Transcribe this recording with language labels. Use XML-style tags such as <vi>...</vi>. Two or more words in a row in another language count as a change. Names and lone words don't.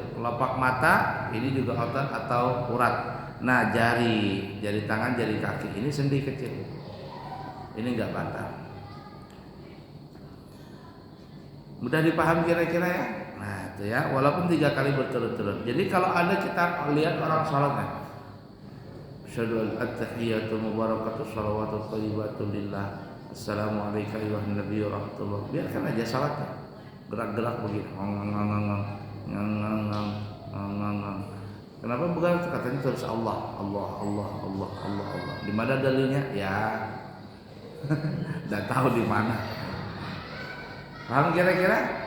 <id>Kelopak mata ini juga otot atau urat. Nah, jari tangan, jari kaki ini sendi kecil. Ini enggak batal. Mudah dipahami kira-kira ya? Nah itu ya, walaupun 3 kali berturut-turut. Jadi kalau ada kita lihat orang sholatnya,</id> <ar>أشهد أن التحيات المباركات الصلوات الطيبات لله، السلام عليكم ورحمة الله وبركاته.</ar> <id>Biarkan aja sholatnya, gerak-gerak begitu. Kenapa bukan? Katanya terus Allah. Di mana dalilnya? Ya, nggak tahu di mana. Paham kira-kira?</id>